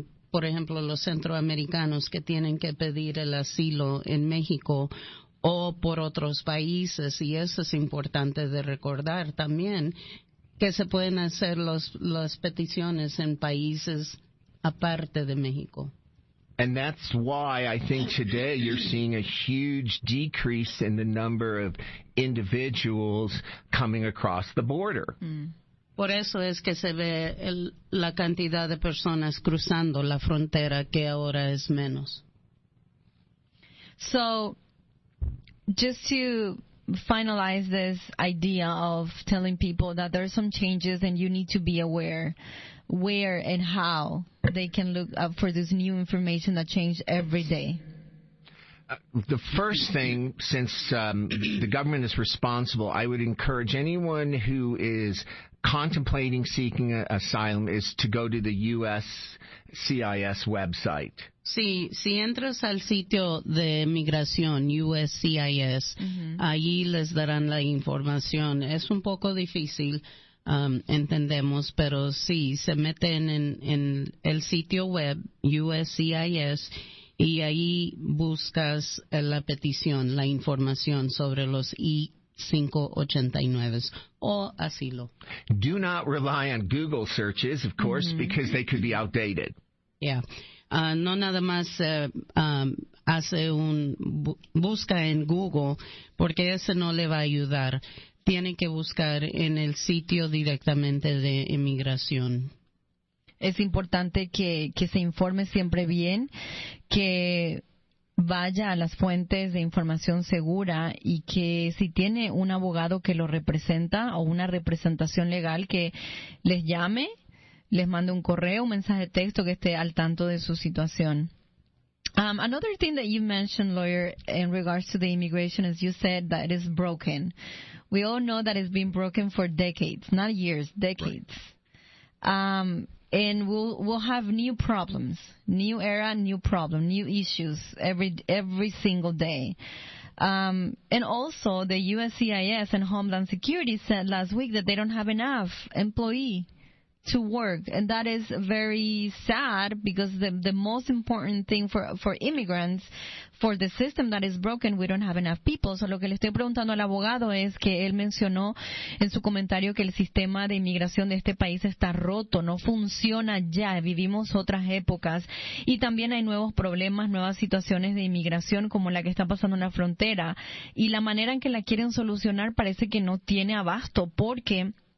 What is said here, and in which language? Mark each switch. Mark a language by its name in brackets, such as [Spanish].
[Spanish] Por ejemplo, los centroamericanos que tienen que pedir el asilo en México o por otros países, y eso es importante de recordar también, que se pueden hacer las peticiones en países aparte de México. [English] And that's why I think today you're seeing a huge decrease in the number of individuals coming across the border. [Spanish] Por eso es que se ve la cantidad de personas cruzando la frontera, que ahora es menos. [English] So, just to finalize this idea of telling people that there are some changes and you need to be aware where and how they can look up for this new information that changes every day. The first thing, since the government is responsible, I would encourage anyone who is contemplating seeking asylum is to go to the USCIS website. [Spanish] Sí, si entras al sitio de migración USCIS, allí les darán la información. Es un poco difícil, entendemos, pero sí, se meten en el sitio web USCIS y ahí buscas la petición, la información sobre los I-589 o asilo. [English] Do not rely on Google searches, of course, because they could be outdated. Yeah. [Spanish] No nada más hace busca en Google, porque ese no le va a ayudar. Tiene que buscar en el sitio directamente de inmigración. Es importante que se informe siempre bien, que vaya a las fuentes de información segura y que si tiene un abogado que lo representa o una representación legal, que les llame, les mande un correo, un mensaje de texto, que esté al tanto de su situación. [English] Another thing that you mentioned, lawyer, in regards to the immigration is you said that it is broken. We all know that it's been broken for decades, not years, decades. Right. And we'll have new problems, new era, new problem, new issues every single day. And also the USCIS and Homeland Security said last week that they don't have enough employee to work, and that is very sad because the most important thing for immigrants, for the system that is broken, we don't have enough people. [Spanish] So lo que le estoy preguntando al abogado es que él mencionó en su comentario que el sistema de inmigración de este país está roto, no funciona ya, vivimos otras épocas y también hay nuevos problemas, nuevas situaciones de inmigración como la que está pasando en la frontera, y la manera en que la quieren solucionar parece que no tiene abasto, porque